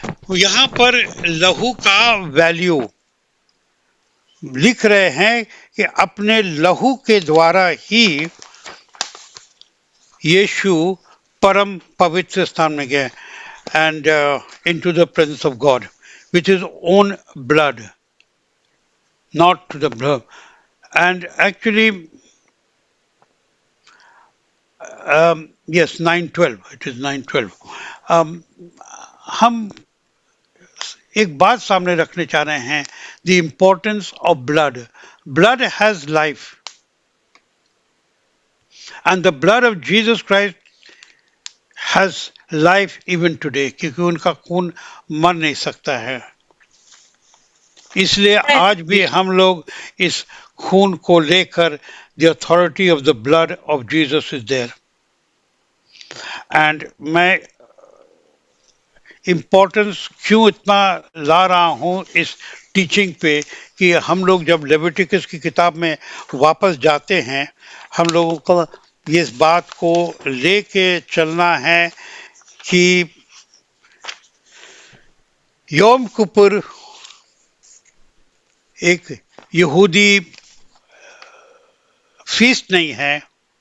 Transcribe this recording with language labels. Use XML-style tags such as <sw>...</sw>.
<hi>यहाँ पर लहू का वैल्यू लिख रहे हैं कि अपने लहू के द्वारा ही यीशु परम पवित्र स्थान में गए</hi> <en>and into the presence of God with his own blood, not to the blood. And actually yes 9:12 it is 9:12.</en> <hi>हम एक बात सामने रखने चाह रहे हैं.</hi> <en>The importance of blood. Blood has life and the blood of Jesus Christ has life even today</en> <hi>क्योंकि उनका खून मर नहीं सकता है. इसलिए आज भी हम लोग इस खून को लेकर</hi> <en>the authority of the blood of Jesus is there.</en> <hi>and मैं इम्पोर्टेंस क्यों इतना ला रहा हूँ इस टीचिंग पे कि हम लोग जब लेविटिकस की किताब में वापस जाते हैं हम लोगों को ये इस बात को लेके चलना है कि योम किपुर एक यहूदी फीस्ट नहीं है.</hi>